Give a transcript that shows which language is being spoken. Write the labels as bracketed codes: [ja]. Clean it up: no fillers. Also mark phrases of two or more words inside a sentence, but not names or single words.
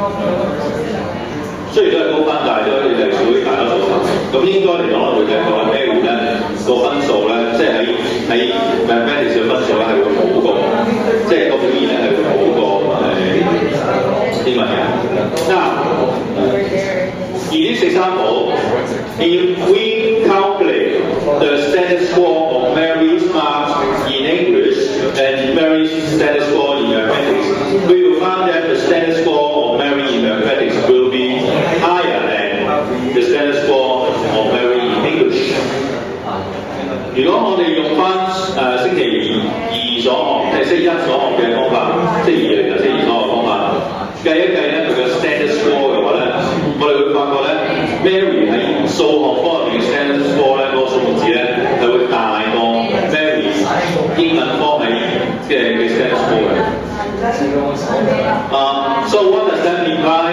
[yue] 雖然都係高分，但係都係屬於大多數範圍。咁應該嚟講，我哋就講 Mary 咧個分數咧，即係喺 mathematics 嘅分數咧係會好過，即係個表現咧係會好過英文嘅。 [en] Now, in this example, if we calculate the standard score of Mary's marks in English and Mary's standard score in mathematics, we will find that the standard score of Mary in mathematics will be higher than the standard score of Mary in English. [yue] 如果我哋用翻星期二所學，即係星期一所學嘅方法，星期二嚟嘅星期二所學嘅方法，計一計咧佢嘅 [en] standard score [yue] 嘅話咧，我哋會發覺咧 ，Mary 喺數學科入面嘅 [en] standard score [yue] 咧，嗰個數目字咧係會大過 Mary 英文科嘅 [en] standard score [yue] 嘅。 [en] So what does that imply?